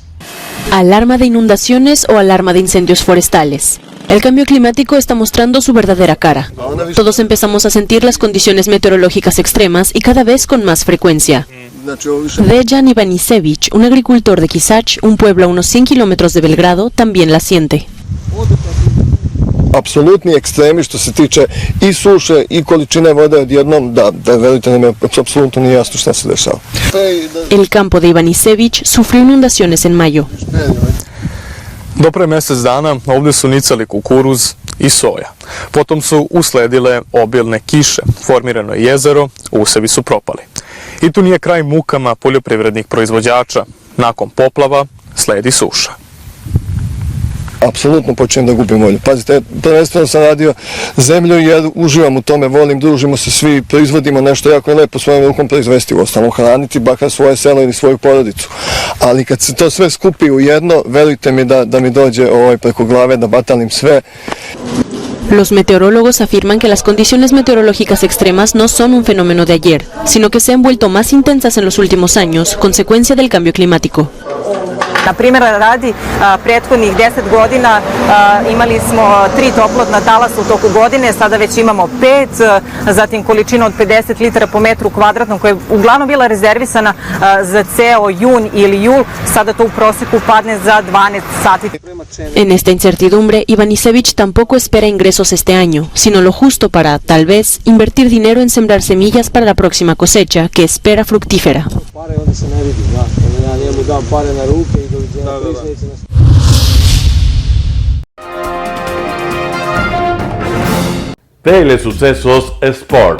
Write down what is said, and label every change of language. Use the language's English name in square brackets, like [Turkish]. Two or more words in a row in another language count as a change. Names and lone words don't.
[Spanish] ¿Alarma de inundaciones o alarma de incendios forestales? El cambio climático está mostrando su verdadera cara. Todos empezamos a sentir las condiciones meteorológicas extremas y cada vez con más frecuencia. Dejan Ivanisević, un agricultor de Kisač, un pueblo a unos 100 kilómetros de Belgrado, también la siente. [Serbian] Apsolutni ekstremi što se tiče i suše i količine vode odjednom, da verujte nam, apsolutno nije jasno šta se dešava. [Spanish] El campo de Ivanisević sufrió inundaciones en mayo. [Serbian] Do pre mjesec dana ovdje su nicali kukuruz i soja. Potom su usledile obilne kiše, formirano je jezero, usevi su propali. I tu nije kraj mukama poljoprivrednih proizvođača. Nakon poplava sledi suša. Apsolutno počinjem da gubim volju. Pazite, prvenstveno sam radio zemlju jer uživam u tome, volim, družimo se svi, proizvodimo nešto jako lepo svojom rukom proizvesti, uostalom hraniti bakar svoje selo ili svoju porodicu. Ali kad se to sve skupi u jedno, verujte mi da mi dođe preko glave, da batalim sve. [Spanish] Los meteorólogos afirman que las condiciones meteorológicas extremas no son un fenómeno de ayer, sino que se han vuelto más intensas en los últimos años, consecuencia del cambio climático. [Serbian] Na primjer radi, prethodnih 10 godina imali smo 3 toplotna talasa u toku godine, sada već imamo 5, zatim količina od 50 litara po metru kvadratnom koja je uglavnom bila rezervisana za ceo jun ili jul, sada to u proseku padne za 12 sati. [Spanish] En esta incertidumbre, Ivanisević tampoco espera ingresos este año, sino lo justo para, tal vez, invertir dinero en sembrar semillas para la próxima cosecha, que espera fructífera. Telesucesos Sports.